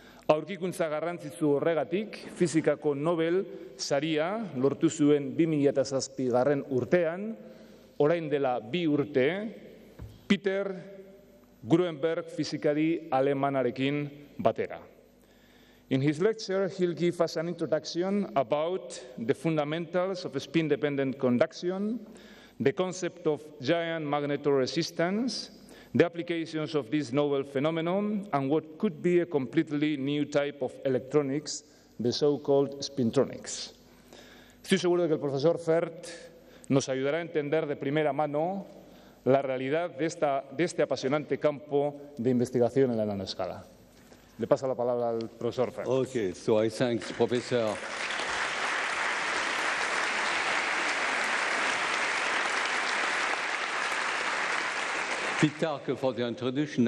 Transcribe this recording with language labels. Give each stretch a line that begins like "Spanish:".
Basque: Aurkikuntza garrantzitsu horregatik, fizikako Nobel saria lortu zuen 2007 garren urtean, orain dela 2 urte, Peter Gruenberg fizikari alemanarekin batera.
English: In his lecture, he'll give us an introduction about the fundamentals of spin-dependent conduction, the concept of giant magnetoresistance, the applications of this novel phenomenon, and what could be a completely new type of electronics, the so-called Spintronics.
Spanish: Estoy seguro de que el profesor Fert nos ayudará a entender de primera mano la realidad de este apasionante campo de investigación en la nanoescala. Le paso la palabra al profesor Fert.
English: Okay, so I thank Professor Pitarch for the introduction.